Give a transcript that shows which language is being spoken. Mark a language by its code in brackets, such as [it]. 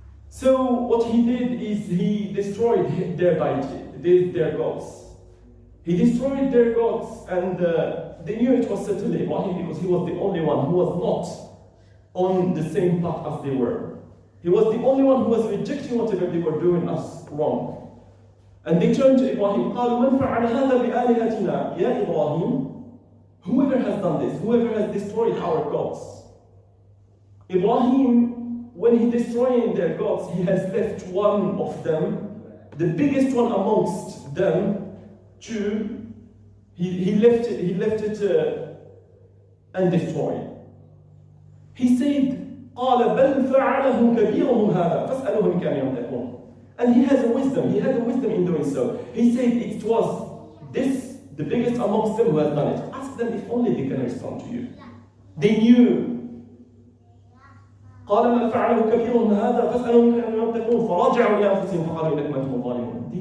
[en] So, what he did is he destroyed their deity, their gods. He destroyed their gods, and they knew it was certainly Ibrahim because he was the only one who was not on the same path as they were. He was the only one who was rejecting whatever they were doing as wrong. And they turned to Ibrahim. [ar] قالوا من فعل هذا بآلهتنا يا إبراهيم. [en] Whoever has done this, whoever has destroyed our gods. Ibrahim, when he destroyed their gods, he has left one of them, the biggest one amongst them, he left it undestroyed. He said, [ar] قال بل فعله كبيرهم هذا فاسألوهم كانوا ينطقون. [en] And he had a wisdom in doing so. He said it was this, the biggest amongst them who has done it. Ask them if only they can respond to you. They knew. [ar] قال ما فعله كبيرهم هذا فاسألوهم كانوا ينطقون فرجعوا إلى أنفسهم فقالوا إنكم أنتم الظالمون.